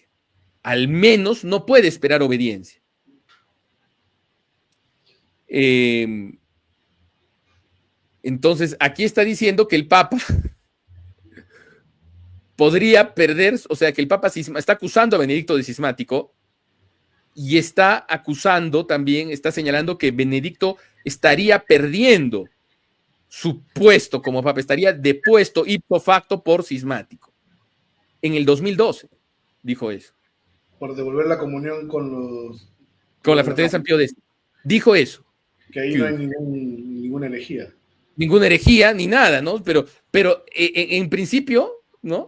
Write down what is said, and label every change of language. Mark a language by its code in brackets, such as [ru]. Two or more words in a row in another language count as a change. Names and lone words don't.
[es] Al menos no puede esperar obediencia. Entonces, aquí está diciendo que el Papa podría perder, o sea, que el Papa está acusando a Benedicto de cismático y está acusando también, está señalando que Benedicto estaría perdiendo su puesto como Papa, estaría depuesto [la] ipso facto [es] por cismático. En el 2012 dijo eso. Por devolver la comunión con la Fraternidad de San Pío X. Dijo eso. Que ahí no hay ninguna herejía. Ninguna herejía, ni nada, ¿no? Pero en principio, ¿no?